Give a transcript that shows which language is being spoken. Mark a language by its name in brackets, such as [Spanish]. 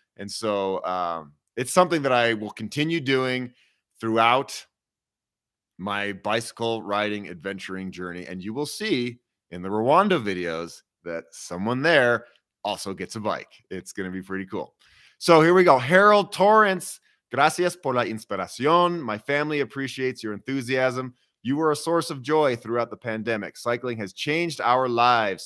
[English] And so it's something that I will continue doing throughout my bicycle riding adventuring journey. And you will see in the Rwanda videos that someone there also gets a bike. It's going to be pretty cool. So here we go. [Spanish] Harold Torrance, gracias por la inspiración. [English] My family appreciates your enthusiasm. You were a source of joy throughout the pandemic. Cycling has changed our lives.